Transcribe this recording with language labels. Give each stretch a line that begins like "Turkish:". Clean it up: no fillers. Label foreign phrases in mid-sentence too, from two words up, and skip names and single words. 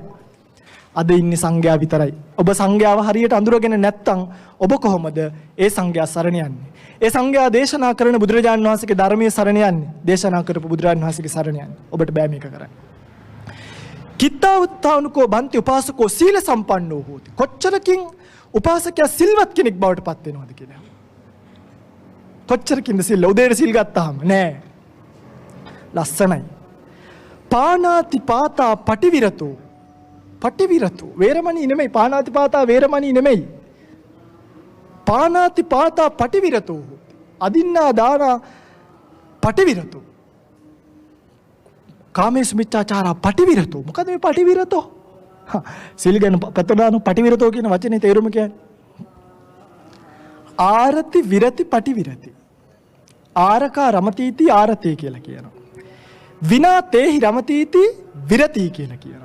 Sinhala: අද ඉන්නේ සංඝයා විතරයි. ඔබ සංඝයාව හරියට අඳුරගෙන නැත්තම් ඔබ කොහොමද ඒ සංඝයා සරණ යන්නේ? ඒ සංඝයා දේශනා කරන බුදුරජාණන් වහන්සේගේ ධර්මයේ සරණ යන්නේ. දේශනා කරපු බුදුරජාණන් වහන්සේගේ සරණ යන්නේ. ඔබට බෑ මේක කරන්න.
Pali: කිත්තාවතානුකෝ බන්ති උපාසකෝ සීල සම්පන්නෝ හෝති.
Sinhala: කොච්චරකින් උපාසකයා සිල්වත් කෙනෙක් බවට පත් වෙනවද කියලා. කොච්චරකින්ද සිල් උදේට සිල් ගත්තාම නෑ. ලස්සනයි.
Pali: පානාති පාතා පටිවිරතෝ. පටිවිරතෝ වේරමණී නෙමෙයි. පානාති පාතා වේරමණී නෙමෙයි. පානාති පාතා පටිවිරතෝ. අදින්නා දානා පටිවිරතෝ. කාමේසු මිච්ඡාචාරා පටිවිරතෝ.
Sinhala: මොකද මේ පටිවිරතෝ? සිල් ගැන
Pali: පතදාන පටිවිරතෝ
Sinhala: කියන වචනේ තේරුම කියන්නේ
Pali: ආරති විරති පටිවිරති. ආරකා රමතීති ආරතේ
Sinhala: කියලා කියනවා.
Pali: විනා තේහි රමතීති විරති
Sinhala: කියලා කියනවා.